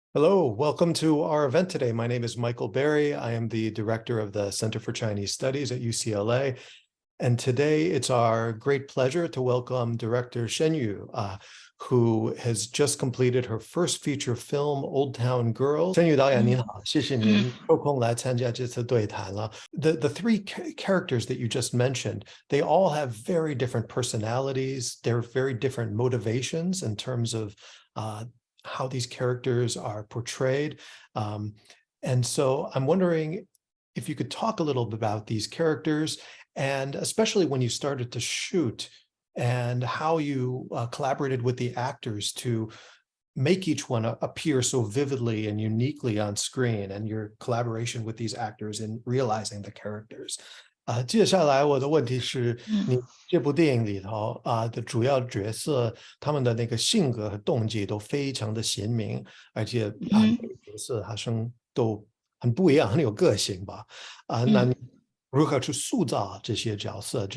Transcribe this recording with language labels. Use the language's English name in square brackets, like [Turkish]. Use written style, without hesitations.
[English] Hello, welcome to our event today. My name is Michael Berry. I am the director of the Center for Chinese Studies at UCLA. And today it's our great pleasure to welcome director Shen Yu, who has just completed her first feature film, Old Town Girls. [Chinese] 申宇导演您好，谢谢您抽空来参加这次对谈了。 [English] The three characters that you just mentioned, they all have very different personalities. They're very different motivations in terms of how these characters are portrayed. And so I'm wondering if you could talk a little bit about these characters, and especially when you started to shoot and how you collaborated with the actors to make each one appear so vividly and uniquely on screen, and your collaboration with these actors in realizing the characters. [Chinese] 接下来我的问题是，你这部电影里头的主要角色，他们的那个性格和动机都非常的鲜明，而且每个角色好像都很不一样，很有个性吧？那你如何去塑造这些角色？